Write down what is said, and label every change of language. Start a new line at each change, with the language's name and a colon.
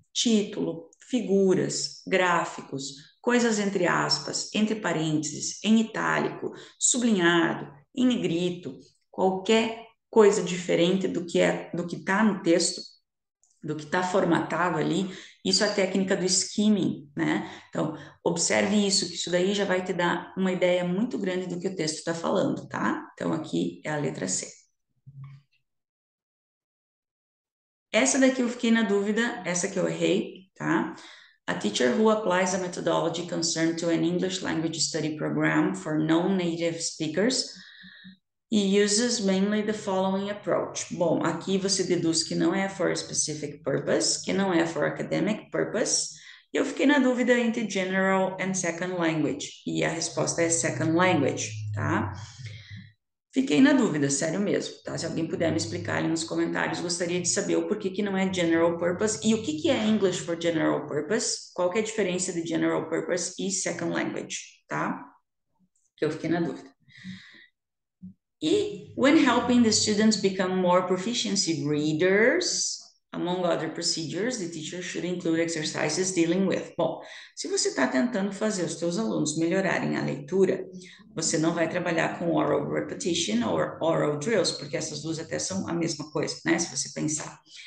Portuguese: Título, figuras, gráficos, coisas entre aspas, entre parênteses, em itálico, sublinhado, em negrito, qualquer coisa diferente do que está no texto, do que está formatado ali, isso é a técnica do skimming, né? Então, observe isso, que isso daí já vai te dar uma ideia muito grande do que o texto está falando, tá? Então, aqui é a letra C. Essa daqui eu fiquei na dúvida, essa que eu errei, tá?
English: A teacher who applies a methodology concerned to an English language study program for non-native speakers e uses mainly the following approach.
Portuguese: Bom, aqui você deduz que não é for a specific purpose, que não é for academic purpose. Eu fiquei na dúvida entre general and second language, e a resposta é second language, tá? Fiquei na dúvida, sério mesmo, tá? Se alguém puder me explicar ali nos comentários, gostaria de saber o porquê que não é general purpose e o que que é English for general purpose, qual que é a diferença de general purpose e second language, tá? Que eu fiquei na dúvida.
English: E when helping the students become more proficiency readers, among other procedures, the teacher should include exercises dealing with.
Portuguese: Bom, se você está tentando fazer os seus alunos melhorarem a leitura, você não vai trabalhar com oral repetition ou oral drills, porque essas duas até são a mesma coisa, né? Se você pensar.